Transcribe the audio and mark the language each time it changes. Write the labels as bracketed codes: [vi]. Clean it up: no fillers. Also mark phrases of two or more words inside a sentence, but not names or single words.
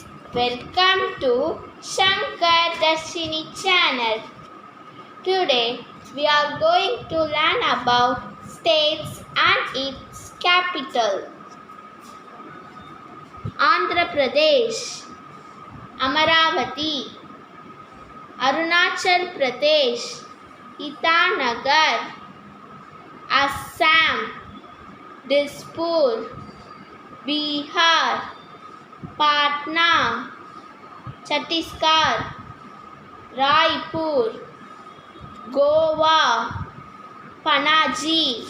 [en] Welcome to Shankar Darshini channel. Today we are going to learn about states and its capital. Andhra Pradesh, Amaravati, Arunachal Pradesh, Itanagar, Assam, Dispur, Bihar, Patna, Chhattisgarh, Raipur, Goa, Panaji,